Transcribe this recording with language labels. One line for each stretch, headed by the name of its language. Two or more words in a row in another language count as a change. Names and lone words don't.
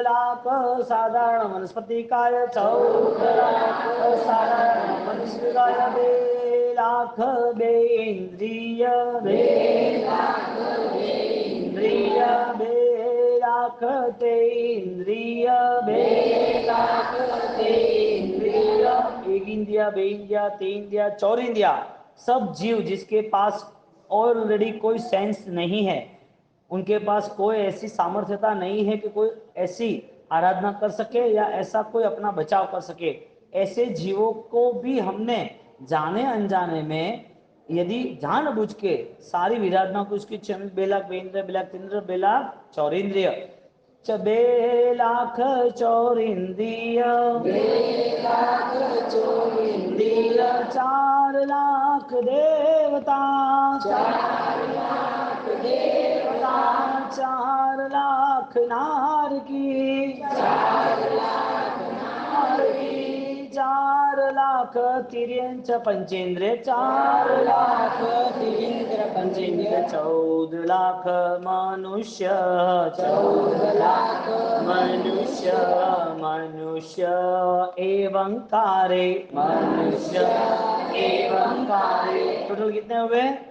Hindi: लाख साधारण वनस्पति काय, 14 लाख साधारण वनस्पति काय, 2 लाख बे इंद्रिय, 2 लाख बे इंद्रिय, 2 लाख ते इंद्रिय, 2 लाख ते इंद्रिय, 1 इंद्रिया, 2 इंद्रिया, 3 इंद्रिया, 4 इंद्रिया। सब जीव जिसके पास ऑलरेडी कोई सेंस नहीं है, उनके पास कोई ऐसी सामर्थ्यता नहीं है कि कोई ऐसी आराधना कर सके या ऐसा कोई अपना बचाव कर सके, ऐसे जीवों को भी हमने जाने अनजाने में यदि जानबूझ के सारी विराधना को उसकी 2 लाख बेंद्र, 2 लाख तीन्द्र, 2 लाख चौरिंद्रिय, 2 लाख चौरिंद्रिय, 2 लाख चौरिंद्रिय, 4 लाख देवता, 4 लाख देवता, 4 लाख नारकी, 4 लाख नारकी, 4 लाख तिर्यंच पंचेंद्रिय, 4 लाख तिर्यंच पंचेंद्रिय, 14 लाख मनुष्य, 14 लाख मनुष्य, मनुष्य एवं कारे, मनुष्य एवं कारे, टोटल कितने हुए?